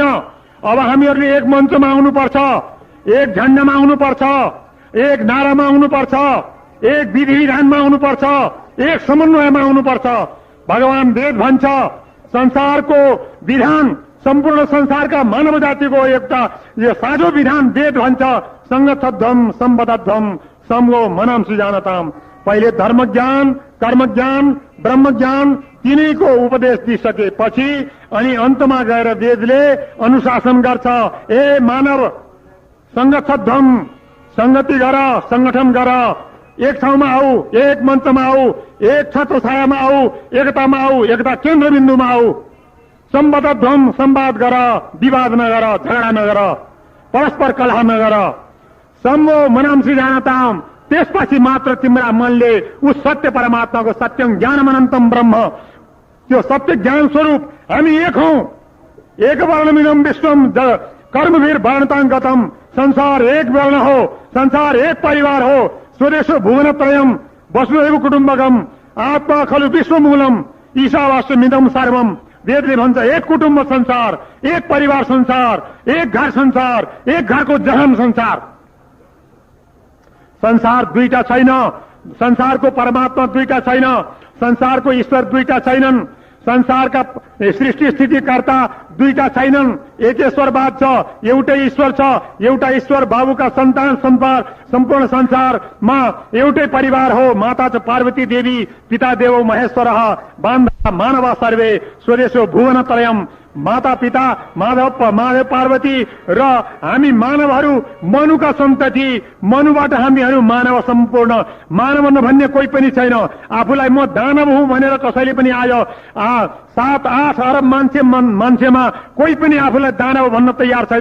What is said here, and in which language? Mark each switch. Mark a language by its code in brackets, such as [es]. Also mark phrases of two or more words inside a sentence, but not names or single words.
[ne] अब हामीहरूले एक मञ्चमा आउनुपर्छ, एक झण्डामा आउनुपर्छ, एक नारामा आउनुपर्छ, एक विधि विधानमा आउनुपर्छ, एक समन्वयमा आउनुपर्छ। भगवान वेद भन्छ, संसारको विधान, सम्पूर्ण संसारका मानव जातिको एउटा यो साझो विधान वेद भन्छ, [sa] संगतध्वम सम्बद्धध्वम समो मनांसि जानताम। [ne] पहिले धर्म ज्ञान, कर्म ज्ञान, ब्रह्म ज्ञान तिनैको उपदेश दिइसकेपछि अनि अन्तमा गएर वेदले अनुशासन गर्छ। ए मानव, संगतध्वम, संगति गर, संगठन गर, एक ठाउँमा आऊ, एक मञ्चमा आऊ, एक छत्र छायामा आऊ, एकतामा आऊ, एकता केन्द्रबिन्दुमा आऊ। सम्बद्धध्वम संवाद गर, विवाद नगर, झगडा नगर, परस्पर कलह नगर। [sa] सम्मो मनांसी जानताम, [ne] त्यसपछि मात्र तिम्रा मनले उस सत्य परमात्माको [sa] सत्यं ज्ञानम अनन्तम ब्रह्म, [ne] त्यो सत्य ज्ञान स्वरूप हामी एक हौं, [sa] एक वर्णमिदम विश्वम कर्मवीर वर्णतांगतम, [ne] संसार एक वर्ण हो, संसार एक परिवार हो, [sa] स्वदेशो भुवनत्रयम वसुधैव कुटुम्बकम, आत्मा खलु विश्वमूलम ईशावास्यमिदम सर्वम। [ne] वेदले भन्छ एक कुटुम्ब संसार, एक परिवार संसार, एक घर संसार, एक घरको जहान संसार। संसार दुईटा छैन, संसारको परमात्मा दुईटा छैन, संसारको ईश्वर दुईटा छैनन्, संसारका सृष्टि स्थितिकर्ता दुईटा छैनन्, एकेश्वरवाद छ, एउटै ईश्वर छ, एउटा ईश्वर बाबुका सन्तान सम्पूर्ण संसारमा एउटै परिवार हो। [sa] माता छ पार्वती देवी, पिता देवो महेश्वरः, बान्धा मानवा सर्वे, स्वदेशो भुवनत्रयम्। [ne] माता पिता माधव पार्वती र हामी मानवहरू मनुका सन्तति, मनुबाट हामीहरू मानव सम्पूर्ण। मानव नभन्ने कोही पनि छैन। आफूलाई म दानव हुँ भनेर कसैले पनि आयो 7-8 अरब मान्छेमा कोही पनि आफूलाई दानव भन्न तयार छैन।